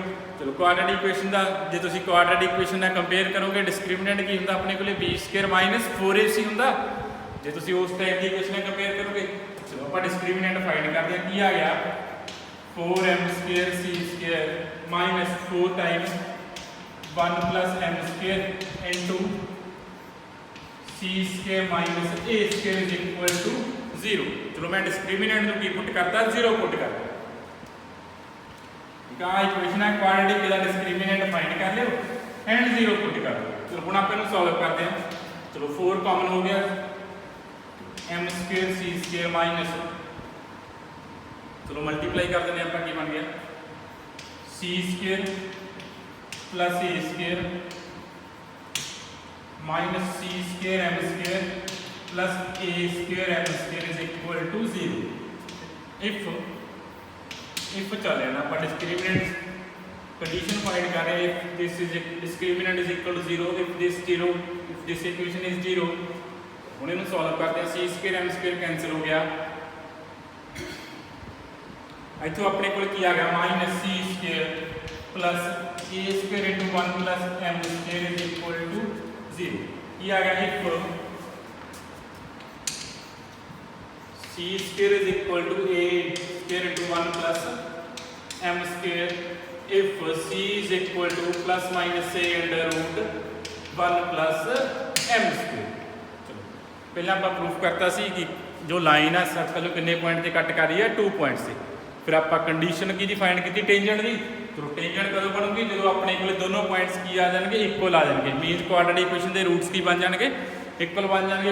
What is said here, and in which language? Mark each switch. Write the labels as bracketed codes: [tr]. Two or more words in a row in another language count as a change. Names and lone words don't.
[pa] ਚਲੋ [en] quadratic equation [pa] ਦਾ ਜੇ ਤੁਸੀਂ [en] quadratic equation [pa] ਨਾਲ ਕੰਪੇਅਰ ਕਰੋਗੇ, ਡਿਸਕ੍ਰਿਮੀਨੈਂਟ ਕੀ ਹੁੰਦਾ ਆਪਣੇ ਕੋਲੇ, b² - 4ac ਹੁੰਦਾ। ਜੇ ਤੁਸੀਂ ਉਸ ਟਾਈਪ ਦੀ ਇਕੁਏਸ਼ਨ ਨਾਲ ਕੰਪੇਅਰ ਕਰੋਗੇ, ਚਲੋ ਆਪਾਂ [en] discriminant find [pa] ਕਰਦੇ ਹਾਂ। ਕੀ ਆ ਗਿਆ, 4m² c² - 4 ਟਾਈਮਸ 1 + m² into c² - a² = 0। ਚਲੋ ਮੈਂ ਡਿਸਕ੍ਰਿਮੀਨੈਂਟ ਨੂੰ ਕੀ ਪੁੱਟ ਕਰਤਾ, 0 ਪੁੱਟ ਕਰਤਾ। ਠੀਕ ਆ, ਇਕੁਏਸ਼ਨ ਹੈ ਕੁਆਡਰੇਟਿਕ ਦਾ [en] discriminant find [pa] ਕਰ ਲਿਓ ਐਂਡ 0 ਪੁੱਟ ਕਰ ਦਿਓ। ਚਲੋ ਹੁਣ ਆਪਾਂ ਇਹਨੂੰ ਸੋਲਵ ਕਰਦੇ ਹਾਂ। ਚਲੋ 4 ਕਾਮਨ ਹੋ ਗਿਆ, m² c²। ਚਲੋ ਮਲਟੀਪਲਾਈ ਕਰ ਦਿੰਦੇ ਆਪਾਂ, ਕੀ ਬਣ ਗਿਆ, c² + a² - c² m² + a² m² = 0। if ਚੱਲ ਰਿਹਾ ਨਾ ਆਪਾਂ [en] discriminant condition find [pa] ਕਰ ਰਹੇ, [en] if this is discriminant is equal to 0, if this 0, if this equation is 0। [pa] ਹੁਣ ਇਹਨੂੰ ਸੋਲਵ ਕਰਦੇ ਹਾਂ। c² m² ਕੈਂਸਲ ਹੋ ਗਿਆ। ਇੱਥੋਂ ਆਪਣੇ ਕੋਲ ਕੀ ਆ ਗਿਆ, -c² + a² × 1 + m² = 0। ਕੀ ਆ ਗਿਆ, [en] if c² is equal to a² × 1 + m², if c is equal to ± a √ 1 + m²। [pa] ਚਲੋ ਪਹਿਲਾਂ ਆਪਾਂ ਪ੍ਰੂਫ ਕਰਤਾ ਸੀ ਕਿ ਜੋ ਲਾਈਨ ਆ ਸਰਕਲ ਨੂੰ ਕਿੰਨੇ ਪੁਆਇੰਟ ਤੇ ਕੱਟ ਕਰ ਰਹੀ ਹੈ, 2 ਪੁਆਇੰਟਸ ਤੇ। ਫਿਰ ਆਪਾਂ ਕੰਡੀਸ਼ਨ ਕੀ ਡਿਫਾਈਨ ਕੀਤੀ, ਟੈਂਜੈਂਟ ਦੀ। ਚਲੋ ਟੈਂਜੈਂਟ ਕਦੋਂ ਬਣੂਗੀ, ਜਦੋਂ ਆਪਣੇ ਕੋਲੇ ਦੋਨੋਂ ਪੁਆਇੰਟਸ ਕੀ ਆ ਜਾਣਗੇ, ਇਕੁਅਲ ਆ ਜਾਣਗੇ। [en] means quadratic equation [pa] ਦੇ ਰੂਟਸ ਕੀ ਬਣ ਜਾਣਗੇ, ਇਕੁਅਲ ਬਣ ਜਾਣਗੇ।